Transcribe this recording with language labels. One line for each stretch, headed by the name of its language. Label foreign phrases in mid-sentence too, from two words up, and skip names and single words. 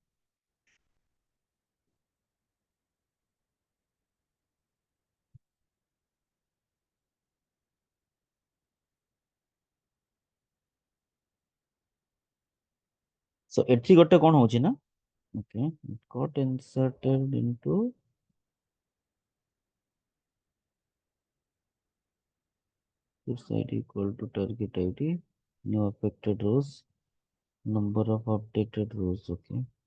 English: so
Odia: ଏଠି ଗୋଟେ କଣ ହଉଛି ନା
English: okay it got inserted into this id equal to target id new affected rows number of updated rows okay